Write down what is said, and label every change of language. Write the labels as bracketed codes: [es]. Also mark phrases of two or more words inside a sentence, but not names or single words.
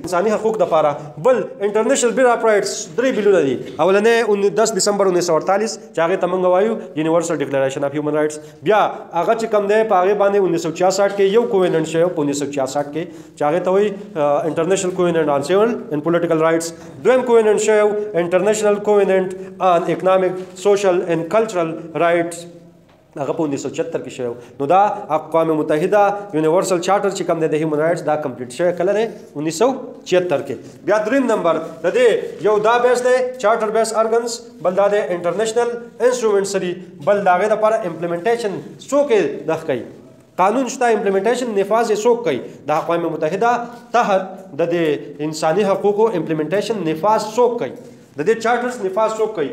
[ps] انساني حقوق د لپاره بل [en] international bill of rights [ps] 3 بیلونه دي. اولنې 10 دسمبر 1948 چې هغه ته موږ وایو [en] universal declaration of human rights. [ps] بیا هغه چې کوم دی په هغه باندې 1966 کې یو کوویننټ شوی په 1966 کې چې هغه ته وایي [en] international covenant on civil and political rights. [ps] دویم کوویننٹ شو [en] international covenant on economic social and cultural rights [ps] هغه په 1976 کې شو. نو دا اقوام متحده [en] universal charter [ps] چې کوم دی د [en] human rights [ps] دا کمپلیټ شوی کله دی 1976 کې. بیا دریم نمبر د دې یو دا بیس دی [en] charter base organs, [ps] بل دا د [en] international instrument [ps] سری، بل دا غي د لپاره امپلیمنټیشن څوک دغ کوي قانون شته، امپلیمنټیشن نفاذ یې څوک کوي د اقوام متحده تحت د انساني حقوقو امپلیمنټیشن نفاذ څوک کوي، د دې چارټرز نفاذ څوک کوي.